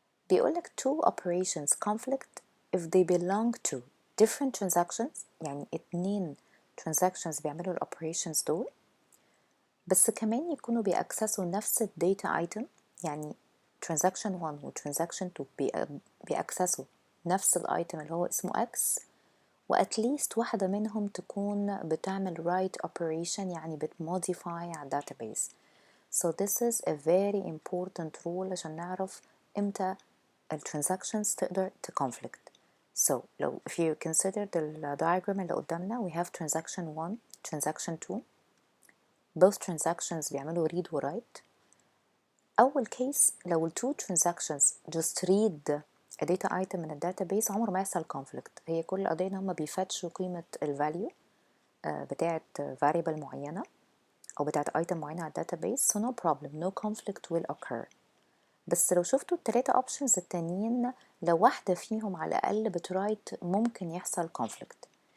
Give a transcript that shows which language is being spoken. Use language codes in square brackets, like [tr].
[ar] بيقولك [en] two operations conflict if they belong to different transactions، [ar] يعني اتنين transactions بيعملوا ال operations دول بس كمان يكونوا بيأكسسوا نفس ال [en] data item، [ar] يعني transaction 1 و transaction 2 بيأكسسوا نفس الايتم اللي هو اسمه X، وات ليست واحدة منهم تكون بتعمل [en] write operation [ar] يعني بتmodify على database. [en] So this is a very important rule [ar] عشان نعرف امتى ال [en] transactions تقدر conflict. So لو if you consider the diagram [ar] اللي قدامنا [en] we have transaction 1 transaction 2 both transactions بيعملوا read و write. أول case لو ال two transactions just read a data item من ال database [ar] عمر ما يحصل [en] conflict. [ar] هي كل القضية إن هما بيفتشوا قيمة ال value بتاعة variable معينة أو بتاعة item معينة على database [en] so no problem no conflict will occur. [ar] بس لو شفتوا التلاتة options التانيين لو واحدة فيهم على الأقل بترايت ممكن يحصل conflict.